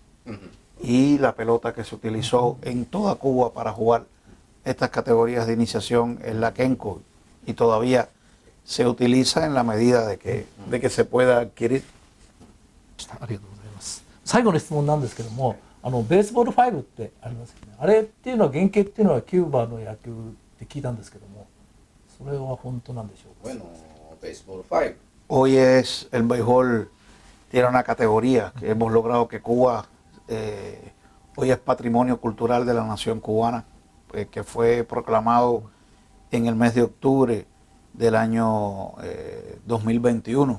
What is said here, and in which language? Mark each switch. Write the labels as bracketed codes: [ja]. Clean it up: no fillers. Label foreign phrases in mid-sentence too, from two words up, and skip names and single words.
[es] Y la pelota que se utilizó en toda Cuba para jugar estas categorías de iniciación es la Kenko, y todavía se utiliza en la medida de que se pueda adquirir. [ja] ありがとうございます。最後の質問なんですけども、ベースボール5ってありますよね。あれっていうのは原型っていうのはキューバの野球って聞いたんですけども、それは本当なんでしょうか。 [es] Bueno, Baseball 5. Hoy es el béisbol, tiene una categoría que hemos logrado que Cuba, hoy es patrimonio cultural de la nación cubana, que fue proclamado en el mes de octubre del año 2021.